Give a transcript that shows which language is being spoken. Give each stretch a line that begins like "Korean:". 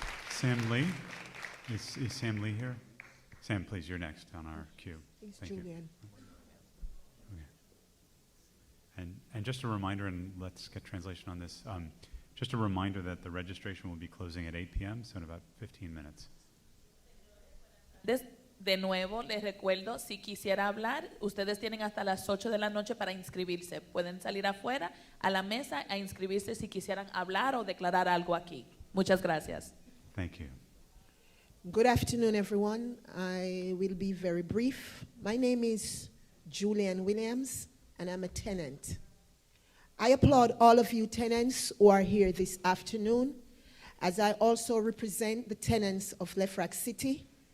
English: Sam Lee. Is Sam Lee here? Sam, please, you're next on our queue. Thank you. Okay. And just a reminder, and let's get translation on this, just a reminder that the registration will be closing at 8 p.m., so in about 15 minutes.
Spanish: De nuevo, les recuerdo, si quisiera hablar, ustedes tienen hasta las 8 de la noche para inscribirse. Pueden salir afuera a la mesa a inscribirse si quisieran hablar o declarar algo aquí. Muchas gracias.
English: Thank you. Good afternoon, everyone. I will be very brief. My name is Julian Williams, and I'm a tenant. I applaud all of you tenants who are here this afternoon, as I also represent the tenants of Lefrak City.